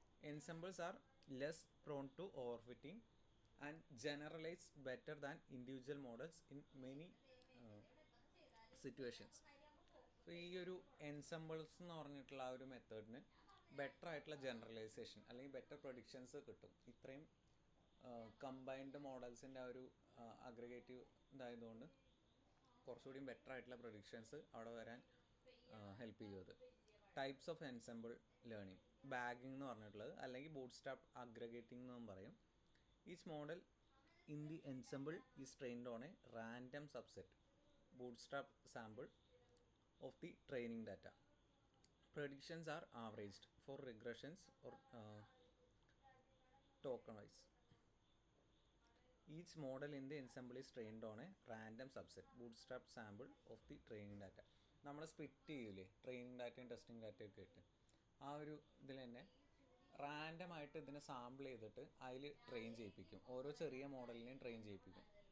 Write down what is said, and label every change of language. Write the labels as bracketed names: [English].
[English] Ensembles are less prone to overfitting and generalize better than individual models in many situations. [Malayalam] So ഈ ഒരു എൻസെമ്പിൾസ് എന്ന് പറഞ്ഞിട്ടുള്ള ആ ഒരു മെത്തേഡിന് ബെറ്റർ ആയിട്ടുള്ള ജനറലൈസേഷൻ അല്ലെങ്കിൽ ബെറ്റർ പ്രൊഡിക്ഷൻസ് കിട്ടും. ഇത്രയും കമ്പൈൻഡ് മോഡൽസിൻ്റെ ആ ഒരു അഗ്രഗേറ്റീവ് ഇതായതുകൊണ്ട് കുറച്ചുകൂടി ബെറ്റർ ആയിട്ടുള്ള പ്രൊഡിക്ഷൻസ് അവിടെ വരാൻ ഹെൽപ്പ് ചെയ്യും. അത് [English] Types of ensemble learning. [Malayalam] Bagging എന്ന് പറഞ്ഞിട്ടുള്ളത് അല്ലെങ്കിൽ ബൂട്ട് സ്ട്രാപ്പ് അഗ്രഗേറ്റിംഗ് എന്നും പറയും. [English] Each model in the ensemble is trained on a random subset bootstrap sample of the training data. Predictions are averaged for regressions or token wise. Each model in the ensemble is trained on a random subset bootstrap sample of the training data. [Malayalam] നമ്മൾ split ചെയ്യൂലേ training ഡാറ്റയും testing ഡാറ്റയും ഒക്കെ ഇട്ട്, ആ ഒരു ഇതിൽ തന്നെ റാൻഡമായിട്ട് ഇതിനെ സാമ്പിൾ ചെയ്തിട്ട് അതിൽ ട്രെയിൻ ചെയ്യിപ്പിക്കും, ഓരോ ചെറിയ മോഡലിനെയും ട്രെയിൻ ചെയ്യിപ്പിക്കും.